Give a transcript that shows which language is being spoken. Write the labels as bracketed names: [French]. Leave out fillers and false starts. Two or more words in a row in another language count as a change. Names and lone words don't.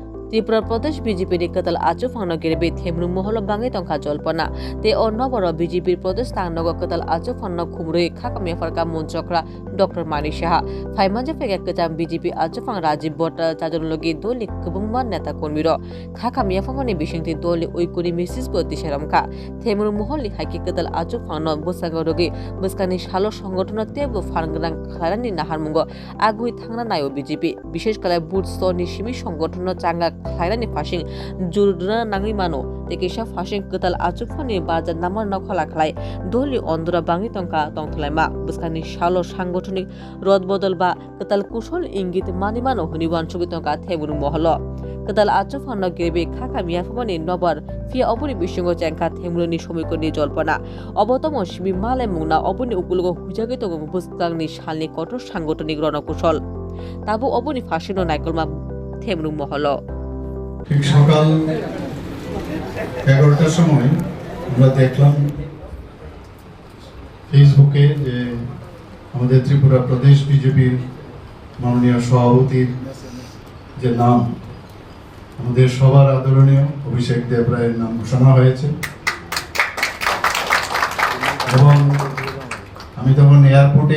[Kok Borok] ত্রিপুরা প্রদেশ বিজেপির কাতাল আচু ফাংনো গেরবে থেমরু মহল বাঙে তংখা জল্পনা তে অন্নবর বিজেপির প্রদেশ তাংনগ কাতাল আচু ফাংনো খুমরুই খাকামিয়া ফারকা মঞ্চকরা ডক্টর মানিক সাহা ফাইমানজে ফেক একজাম বিজেপি আচু ফাং রাজীব বটা চাজন লগি দলি কবংমান নেতা কর্মীর খাকামিয়া ফাংনি বিশিংতি দলি ঐকুনি মিসিস প্রতি সেরামখা থেমরু মহল হাইকি কাতাল আচু ফাংনো বসাঙ্গ রগি বসকানি সালো সংগঠন তেবু ফারংগ্রাং খারানি নাহারমুঙ্গ আগুই থাংনা নাইও বিজেপি [Bangla] বিশেষ করে [Kok Borok] বুথ স্তরনি সিমি সংগঠন চাঙ্গা খাইরানি ফাশিং জুরনা নাঙি মানো তেকেশা ফাশিং কাতাল আচু ফাংনি বাজার নামার নখলা খালাই দলি অন্দরা বাঙি তংকা তংথলাইমা বসকানি সালো [Bangla] সাংগঠনিক রদবদল [Kok Borok] বা কাতাল কুশল ইঙ্গিত মানিমানো হনিবান ছবি তংকা থেমরু মহল কাতাল আচু ফাংনো গেরবে খাকা মিয়াফানি নবার ফিয়া অপনি বিশ্বঙ্গ চ্যাংকা থেমরুনি সমীকরণি জল্পনা অবতম সিমি মালে মুংনা অপনি উকুলগ হুজাগে তং বসকাংনি সালনি [Bangla] কঠোর সাংগঠনিক [Kok Borok] রণকুশল তাবু অপনি ফাশিনো নাইকলমা থেমরু মহল [Bangla] ঠিক সকাল 11টার সময় আমরা দেখলাম ফেসবুকে যে আমাদের ত্রিপুরা প্রদেশ বিজেপির মাননীয় সভাপতির যে নাম আমাদের সবার আদরণীয় অভিষেক দেব রায়ের নাম ঘোষণা হয়েছে এবং আমি তখন এয়ারপোর্টে